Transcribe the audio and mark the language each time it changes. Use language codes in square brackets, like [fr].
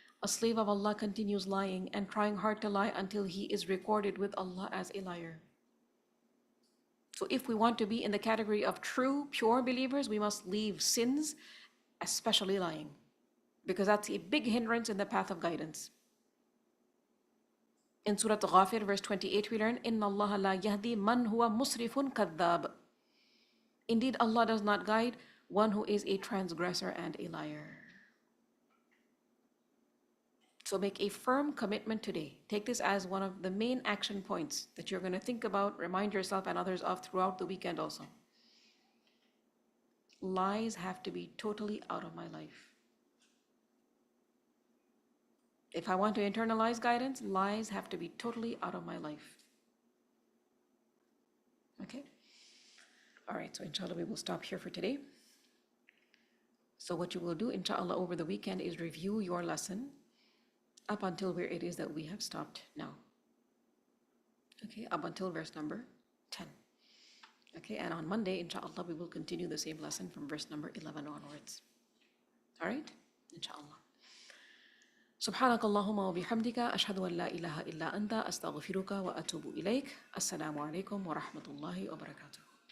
[en] A slave of Allah continues lying and trying hard to lie until he is recorded with Allah as a liar. So if we want to be in the category of true, pure believers, we must leave sins, especially lying, because that's a big hindrance in the path of guidance. In Surah Ghafir, verse 28, we learn, [ar] إِنَّ اللَّهَ لَا يَهْدِي مَنْ هُوَ مُسْرِفٌ كَذَّابٌ. [en] Indeed, Allah does not guide one who is a transgressor and a liar. So make a firm commitment today. Take this as one of the main action points that you're going to think about, remind yourself and others of throughout the weekend also. Lies have to be totally out of my life. If I want to internalize guidance, lies have to be totally out of my life. Okay? All right, so inshallah we will stop here for today. So what you will do, inshallah, over the weekend is review your lesson up until where it is that we have stopped now. Okay, up until verse number 10. Okay, and on Monday, inshallah, we will continue the same lesson from verse number 11 onwards. All right, inshallah. [ar] سبحانك اللهم وبحمدك أشهد أن لا إله إلا أنت أستغفرك وأتوب إليك. السلام عليكم ورحمة الله وبركاته.